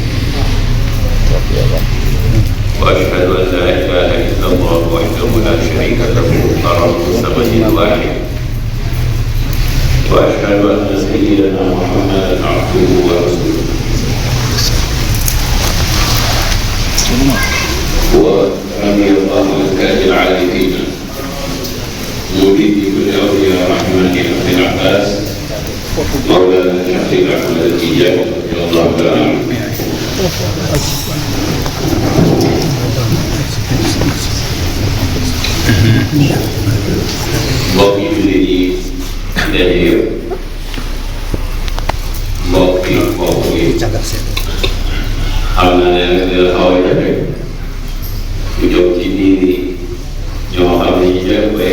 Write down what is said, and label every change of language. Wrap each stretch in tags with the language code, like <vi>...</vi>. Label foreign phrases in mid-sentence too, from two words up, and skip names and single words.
<ar>وأشهد أن لا إله إلا الله وحده لا شريك له فرد الصمد الواحد وأشهد أن سيدنا محمدا عبده ورسوله ورضي الله عن كاد العارفين مريد كل أولياء الرحمن أبي العباس مولانا الشيخ أحمد التجاني رضي الله تعالى عنه</ar> <wo>mbokk yi jullit yi daje yëpp mbokk yi xam naa ne nag dina xaw a jafe ñu jóg ci biir yi ñoo xam ne ñu jël ay</wo>